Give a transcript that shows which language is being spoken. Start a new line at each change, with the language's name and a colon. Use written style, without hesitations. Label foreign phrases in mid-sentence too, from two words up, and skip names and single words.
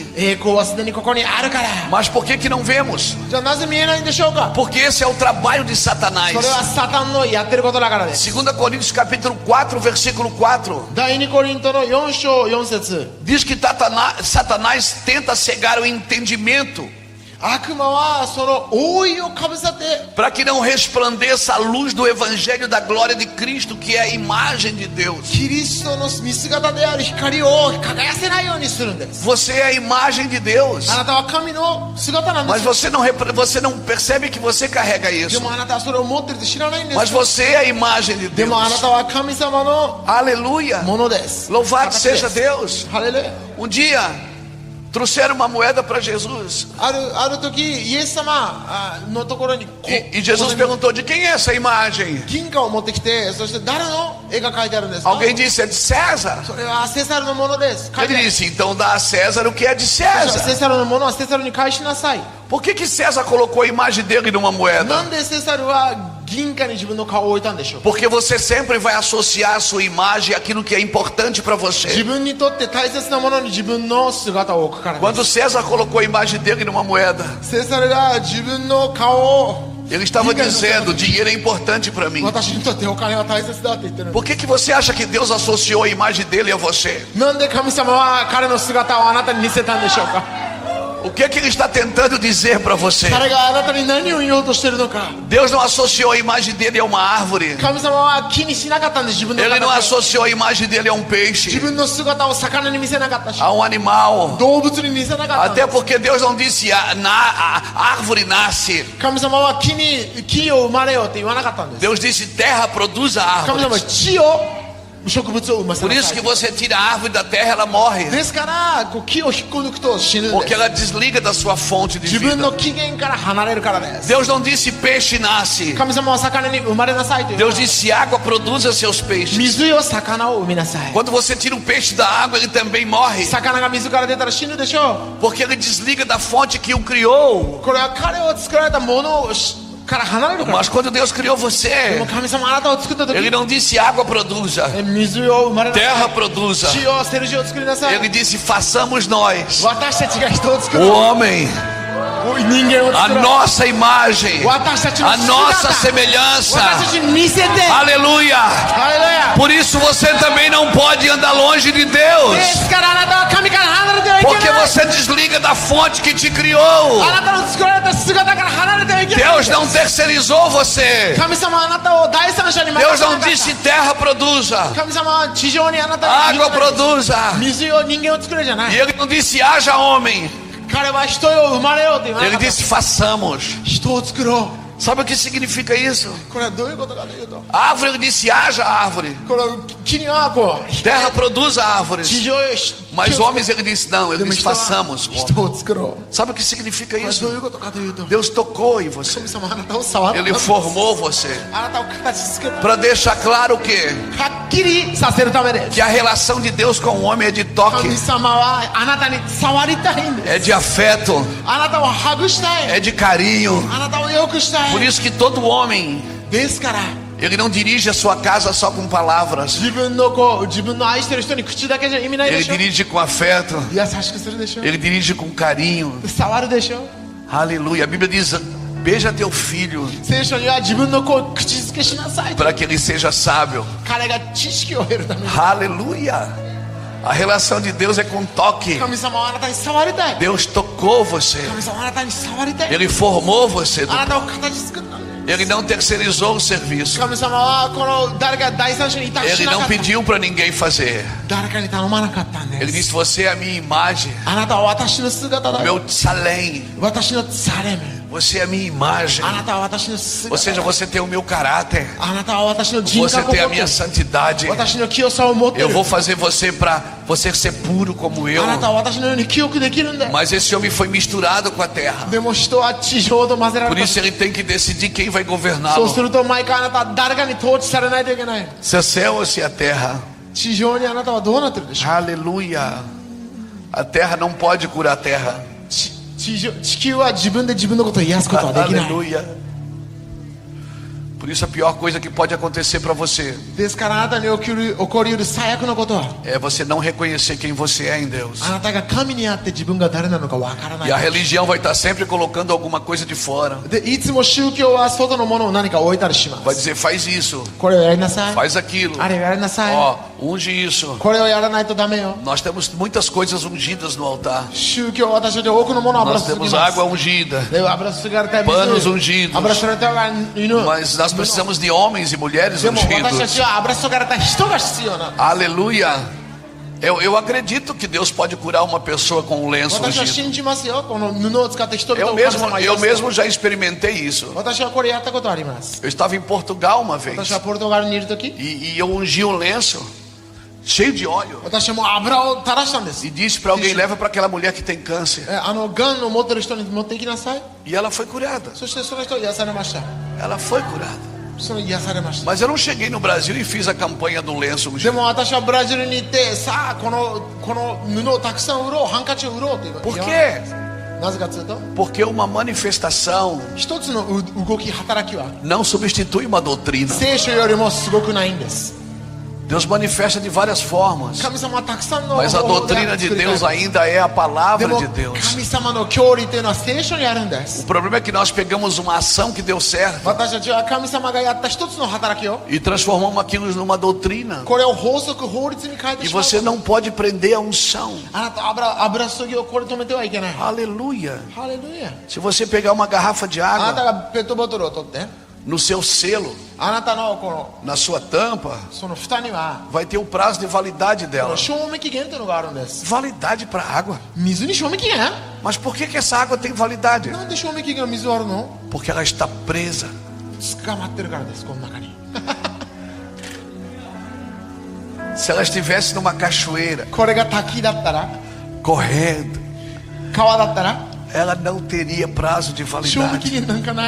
Japanese: 栄光はすでにここにあるから
Portuguese: Mas por que não vemos?
Japanese: じゃあなぜ見えないんでしょうか
Portuguese: Porque esse é o trabalho de Satanás.
Japanese: それはサタンのやってることだからです
Portuguese: 2 Coríntios capítulo 4, versículo 4.
Japanese: 第2コリントの4章4節
Portuguese: Diz que Satanás tenta cegar o entendimento
Japanese: 悪魔はその覆いをかぶさって
Portuguese: para que não resplandeça a luz do evangelho da glória de Cristo, que é a imagem de Deus.
Japanese: キリストの見姿である光を輝かせないようにするんです
Portuguese: Você é a imagem de Deus.
Japanese: あなたは神の姿なんで
Portuguese: Mas
Japanese: す
Portuguese: você não percebe que você carrega
Japanese: で
Portuguese: isso.
Japanese: もあなたはそれを持ってるって知らないんで
Portuguese: Mas
Japanese: す
Portuguese: você é a imagem de
Japanese: で
Portuguese: Deus.
Japanese: もあなたは神様の
Portuguese: Aleluia.
Japanese: ものです
Portuguese: Louvado
Japanese: 形です
Portuguese: seja Deus.
Japanese: ハレルヤ
Portuguese: Um dia trouxeram uma moeda para Jesus.
Japanese: ある時イエス様のところに
Portuguese: E Jesus perguntou: de quem é essa imagem?
Japanese: 銀貨を持ってきてそして誰の絵が描いてあるんですか
Portuguese: Alguém disse: é de César.
Japanese: それはセサルのものです書いて
Portuguese: Ele
Japanese: ある
Portuguese: disse: então dá a César o que é de
Japanese: セ
Portuguese: César.
Japanese: サルのものはセサルに返しなさい
Portuguese: Por que César colocou a imagem dele numa
Japanese: な
Portuguese: moeda?
Japanese: んでセサルは銀貨に自分の顔を置いたんでしょう
Portuguese: Porque você sempre vai associar a sua imagem àquilo que é importante para
Japanese: 自
Portuguese: você.
Japanese: 分にとって大切なものに自分の姿を置くからで
Portuguese: Quando César colocou a imagem dele numa moeda,
Japanese: すセサルが自分の顔を
Portuguese: ele estava dizendo: dinheiro é importante para mim.
Japanese: 私にとってお金は大切だって言ってる
Portuguese: Por que você acha que Deus associou a imagem dele a você?
Japanese: なんで神様は彼の姿をあなたに似せたんでしょうか
Portuguese: O que ele está tentando dizer para você?
Japanese: 彼があなたに何を言おうとしてるのか
Portuguese: Deus não associou a imagem dele a uma árvore.
Japanese: 神様は気にしなかったんです自分の
Portuguese: Ele não
Japanese: 形を
Portuguese: associou a imagem dele a um
Japanese: 自
Portuguese: peixe,
Japanese: 分の姿を魚に見せなかったし
Portuguese: a um animal.
Japanese: 動物に見せなかったんで
Portuguese: Até
Japanese: す
Portuguese: porque Deus não disse a árvore nasce.
Japanese: 神様は木を生まれよって言わなかったんです
Portuguese: Deus disse terra produz a
Japanese: 神様は
Portuguese: árvore.
Japanese: 地を植物を産ませ
Portuguese: Por
Japanese: な
Portuguese: isso
Japanese: さ
Portuguese: que
Japanese: い。
Portuguese: você tira a árvore da terra, ela morre.
Japanese: ですからこう木を引っこ抜くと死ぬん
Portuguese: Porque
Japanese: です。
Portuguese: ela desliga da sua fonte de
Japanese: 自分の
Portuguese: vida.
Japanese: 起源から離れるからです。
Portuguese: Deus não disse peixe nasce.
Japanese: 神様は魚に生まれなさいという
Portuguese: Deus disse água produza seus peixes.
Japanese: 水よ魚を生みなさい。
Portuguese: Quando você tira um peixe da água, ele também morre.
Japanese: 魚が水から出たら死ぬでしょ
Portuguese: Porque ele desliga da fonte que o criou.
Japanese: う。これは彼を作られたものをから離れるから。
Portuguese: Mas quando Deus criou
Japanese: で
Portuguese: você,
Japanese: も神様あなたを作った時
Portuguese: ele não disse água produza,
Japanese: 水を生まれなさ
Portuguese: terra
Japanese: い。
Portuguese: produza.
Japanese: 地を捨てる地を作りなさい。
Portuguese: Ele disse façamos nós,
Japanese: 私たちが人を作
Portuguese: o
Japanese: る。
Portuguese: homem,
Japanese: 人間を
Portuguese: a
Japanese: 作る。
Portuguese: nossa imagem,
Japanese: 私たちの
Portuguese: a
Japanese: 姿
Portuguese: nossa
Japanese: 私た
Portuguese: semelhança.
Japanese: ちに見せて。
Portuguese: Aleluia.
Japanese: ハレルヤ。
Portuguese: Por isso você também não pode andar longe de
Japanese: で
Portuguese: Deus.
Japanese: すからあなたは神から離れてはいけ
Portuguese: Porque
Japanese: ない。
Portuguese: você desliga da fonte que te criou.
Japanese: あなたの作られた姿から離れてはいけない。
Portuguese: Deus não terceirizou você.
Japanese: 神様はあなたを第三者に任
Portuguese: Deus
Japanese: せな
Portuguese: não
Japanese: かっ
Portuguese: disse
Japanese: た。
Portuguese: terra produza,
Japanese: 神様は地上にあなた
Portuguese: água produza.
Japanese: 水を人間を作れじゃな
Portuguese: E
Japanese: い。
Portuguese: ele não disse haja homem.
Japanese: 彼は人よ生まれようと言わな
Portuguese: Ele
Japanese: かった。
Portuguese: disse façamos.
Japanese: 人を作ろ
Portuguese: Sabe o que significa isso?
Japanese: う。これはどういうことかというと、
Portuguese: A árvore, ele disse haja árvore.
Japanese: この木にはこう
Portuguese: Terra produza árvores.
Japanese: 地上よ
Portuguese: Mas homens, ele disse não. Ele
Japanese: でも
Portuguese: disse
Japanese: 人は
Portuguese: façamos.
Japanese: 人を作ろう。
Portuguese: Sabe o que significa
Japanese: これはどうい
Portuguese: isso?
Japanese: うことかというと、
Portuguese: Deus tocou em você.
Japanese: 神様あなたを触った。
Portuguese: Ele formou você.
Japanese: あなたを形作った。
Portuguese: Para deixar claro o quê?
Japanese: はっきりさせるためです。
Portuguese: Que a relação de Deus com o homem é de toque,
Japanese: 神様はあなたに触りたいんです。
Portuguese: é de afeto,
Japanese: あなたをハグしたい。
Portuguese: é de carinho.
Japanese: あなたを良くした
Portuguese: Por
Japanese: い。
Portuguese: isso que todo homem,
Japanese: ですから
Portuguese: ele não dirige a sua casa só com palavras.
Japanese: 自分の愛してる人に口だけじゃ意味ないで
Portuguese: Ele
Japanese: しょ。
Portuguese: dirige com afeto.
Japanese: 優しくするでしょ。
Portuguese: Ele dirige com carinho.
Japanese: 触るでしょ。
Portuguese: Aleluia. A Bíblia diz: beija teu filho
Japanese: 聖書には自分の子を口づけしなさいと。
Portuguese: para que ele seja sábio.
Japanese: 彼が知識を得るために。
Portuguese: Aleluia. A relação de Deus é com toque.
Japanese: 神様はあなたに触りたい。
Portuguese: Deus tocou você.
Japanese: 神様はあなたに触りたい。
Portuguese: Ele formou você.
Japanese: あなたを形作った。
Portuguese: Ele não terceirizou o serviço.
Japanese: 神様はこの誰か第三者に委託し
Portuguese: Ele
Japanese: なか
Portuguese: não
Japanese: った。
Portuguese: pediu para ninguém fazer.
Japanese: 誰かに頼まなかったん
Portuguese: Ele
Japanese: です。
Portuguese: disse: você é a minha imagem,
Japanese: あなたは私の姿だよ。
Portuguese: meu salém.
Japanese: 私のサレム。
Portuguese: Você é a minha imagem.
Japanese: あなたは私の姿
Portuguese: Ou seja, você tem o meu caráter.
Japanese: あなたは私の人
Portuguese: Você
Japanese: 格を
Portuguese: tem
Japanese: 持
Portuguese: a
Japanese: ってい
Portuguese: minha
Japanese: る。
Portuguese: santidade.
Japanese: 私の清さを持ってい
Portuguese: Eu
Japanese: る。
Portuguese: vou fazer você para você ser puro como eu.
Japanese: あなたは私のように記憶できるんだよ。
Portuguese: Mas esse homem foi misturado com a terra.
Japanese: でも人は地上と混ぜら
Portuguese: Por
Japanese: れた。
Portuguese: isso ele tem que decidir quem vai
Japanese: そう
Portuguese: governá-lo.
Japanese: すると毎回あなたは誰かに統治されないといけない。
Portuguese: Se é céu ou se é terra.
Japanese: 地上にあなたはどうなってるでしょう。
Portuguese: Aleluia. A terra não pode curar a terra.
Japanese: 地球は自分で自分のことを癒すことはできない。
Portuguese: Aleluia. Por isso a pior coisa que pode acontecer para você
Japanese: ですからあなたに起こりうる最悪のことは、
Portuguese: é você não reconhecer quem você é em Deus.
Japanese: あなたが神にあって自分が誰なのかわからな
Portuguese: E a
Japanese: い。
Portuguese: religião vai estar sempre colocando alguma coisa de fora.
Japanese: でいつも宗教は外のものを何か置いたりしま
Portuguese: Vai
Japanese: す。
Portuguese: dizer, faz isso,
Japanese: これをやりなさい。
Portuguese: faz aquilo.
Japanese: あれをやりなさい。
Portuguese: Ó, unge isso.
Japanese: これをやらないとダメよ。
Portuguese: Nós temos muitas coisas ungidas no altar.
Japanese: 宗教は私たち多くのものを油
Portuguese: Nós
Japanese: 注ぎ
Portuguese: temos
Japanese: ます
Portuguese: água。ungida.
Japanese: で油注がれた
Portuguese: Panos
Japanese: 水、
Portuguese: ungidos.
Japanese: 油注がれた犬。
Portuguese: Mas nós precisamos de homens e mulheres
Japanese: でも私た
Portuguese: ungidos.
Japanese: ちは油注がれた人が必要なの。
Portuguese: Aleluia. Eu acredito que Deus pode curar uma pessoa com um lenço
Japanese: 私は
Portuguese: ungido.
Japanese: 信じますよ。この布を使って人々
Portuguese: Eu
Japanese: を神様が
Portuguese: mesmo
Japanese: 癒す。
Portuguese: já experimentei isso.
Japanese: 私はこれやったことあります。
Portuguese: Eu estava em Portugal uma vez
Japanese: 私はポルトガルにいるとき、
Portuguese: e eu ungi um lenço cheio de óleo
Japanese: 私はもう油を垂らしたんです。
Portuguese: e disse para alguém: leva para aquela mulher que tem câncer.
Japanese: ガンを持ってる人に持っていきなさい。
Portuguese: E ela foi curada.
Japanese: そしてその人は癒されました。
Portuguese: Ela foi curada.
Japanese: その癒されました。
Portuguese: Mas eu não cheguei no Brasil e fiz a campanha do lenço
Japanese: で
Portuguese: ungido.
Japanese: も私はブラジルに行ってさあこの布をたくさん売ろう、ハンカチを売ろうという。
Portuguese: Por quê?
Japanese: なぜかというと、
Portuguese: Porque uma manifestação
Japanese: 一つの動き働きは
Portuguese: não substitui uma doutrina.
Japanese: 聖書よりもすごくないんです。
Portuguese: Deus manifesta de várias formas.
Japanese: 神様はたくさんの
Portuguese: Mas a
Japanese: 方法で
Portuguese: doutrina de
Japanese: 作りたい
Portuguese: Deus ainda é a
Japanese: で
Portuguese: palavra
Japanese: も
Portuguese: de Deus.
Japanese: 神様の教理というのは聖書にあるんで
Portuguese: O
Japanese: す。
Portuguese: problema é que nós pegamos uma ação que deu certo
Japanese: 私たちは神様がやった一つの働きを
Portuguese: e transformamos aquilo numa doutrina.
Japanese: これを法則法律に変えて
Portuguese: E
Japanese: しまう。
Portuguese: você não pode prender a unção.
Japanese: あなた油注ぎをこれ止めてはいけない。
Portuguese: Aleluia.
Japanese: ハレルヤ。
Portuguese: Se você pegar uma garrafa de
Japanese: あなた
Portuguese: água
Japanese: がペットボトルを取って、
Portuguese: no seu selo,
Japanese: あなたのこの
Portuguese: na sua tampa,
Japanese: その蓋には
Portuguese: vai ter o prazo de validade
Japanese: こ
Portuguese: dela.
Japanese: の賞味期限というのがあるんです。
Portuguese: Validade para água.
Japanese: 水に賞味期限？
Portuguese: Mas por que essa água tem validade?
Japanese: なんで賞味期限の水はあるの？
Portuguese: Porque ela está presa.
Japanese: 捕まってるからです、この中に。
Portuguese: Se ela estivesse numa cachoeira,
Japanese: これが滝だったら
Portuguese: correndo,
Japanese: 川だったら
Portuguese: ela não teria prazo de
Japanese: 賞味期
Portuguese: validade.
Japanese: 限なんかない